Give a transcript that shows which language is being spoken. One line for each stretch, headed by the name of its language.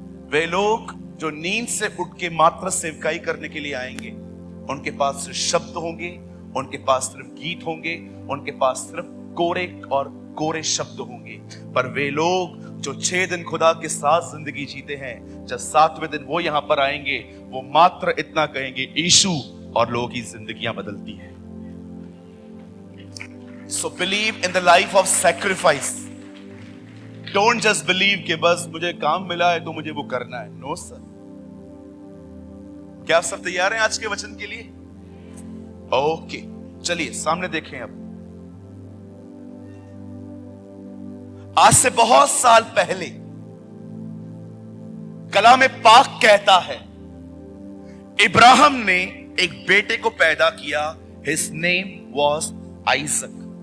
Hindi: वे लोग जो नींद से उठ के मात्र सेवकाई करने के लिए आएंगे, उनके पास सिर्फ शब्द होंगे, उनके पास सिर्फ गीत होंगे, उनके पास सिर्फ कोरे और कोरे शब्द होंगे। पर वे लोग जो 6 दिन खुदा के साथ जिंदगी जीते हैं, जब 7वें दिन वो यहां पर आएंगे, वो मात्र इतना कहेंगे यीशु, और लोगों की जिंदगियां बदलती है।
English: So believe in the life of sacrifice. Don't just believe
Hindi: कि बस मुझे काम मिला है तो मुझे वो करना है।
English: No sir.
Hindi: क्या आप सब तैयार हैं आज के वचन के लिए? ओके, चलिए सामने देखें। अब आज से बहुत साल पहले कलाम पाक कहता है, इब्राहिम ने एक बेटे को पैदा किया।
English: His name was Isaac.